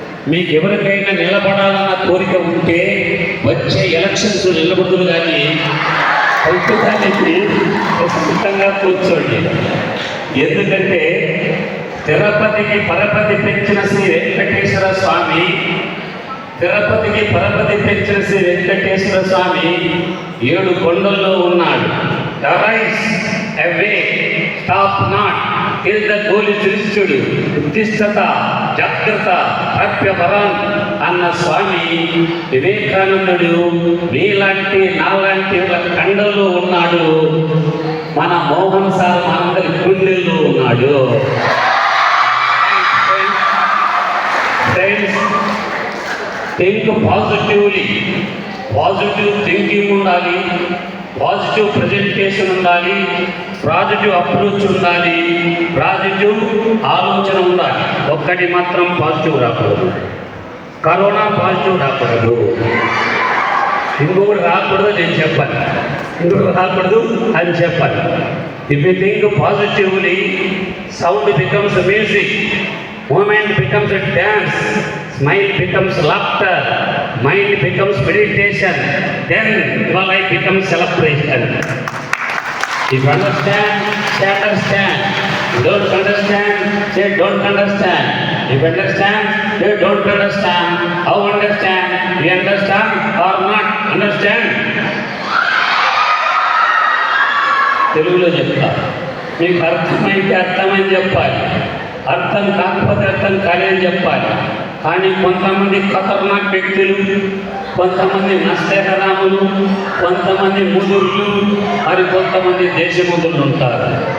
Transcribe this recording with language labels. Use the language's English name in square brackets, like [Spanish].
[Telugu] మీకు ఎవరికైనా నిలబడాలన్న కోరిక ఉంటే వచ్చే ఎలక్షన్స్ నిలబడుతులు కానీ పైకి ప్రశాంతంగా కూర్చోండి. ఎందుకంటే తిరుపతికి పరపతి పెంచిన శ్రీ వెంకటేశ్వర స్వామి, తిరుపతికి పరపతి పెంచిన శ్రీ వెంకటేశ్వర స్వామి 7 కొండల్లో ఉన్నాడు. [English] Arise, awake, stop not, till the goal is reached. [Sanskrit] ఉత్తిష్టత, జాగ్రత్త, ప్రాప్యపరాన్ [Telugu] అన్న స్వామి వివేకానందుడు మీలాంటి నాలాంటి కండల్లో ఉన్నాడు. మన మోహన్ సార్ మనందరి గుండెల్లో ఉన్నాడు. [English] Friends, think positively. [Telugu] Positive thinking ఉండాలి, పాజిటివ్ ప్రజెంటేషన్ ఉండాలి, పాజిటివ్ అప్రోచ్ ఉండాలి, పాజిటివ్ ఆలోచన ఉండాలి. ఒక్కటి మాత్రం పాజిటివ్ రాకూడదు. కరోనా పాజిటివ్ రాకూడదు. ఇంకొకటి రాకూడదు నేను చెప్పాలి, ఇంకొకటి రాకూడదు అని చెప్పాలి. [English] If you think positively, sound becomes music, movement becomes dance, smile becomes laughter, mind becomes meditation, then your life becomes celebration. If you understand, say understand. You don't understand, say don't understand. If you understand, say don't understand. How understand? You understand or not understand? [Telugu] తెలుగులో చెప్తా, మీకు అర్థమైతే అర్థమని చెప్పాలి, అర్థం కాకపోతే అర్థం కాలేదని చెప్పాలి. కానీ కొంతమంది ఖతర్నాక్ వ్యక్తులు, కొంతమంది నష్టరాములు, కొంతమంది ముదుర్లు, మరి కొంతమంది దేశముదులు ఉంటారు.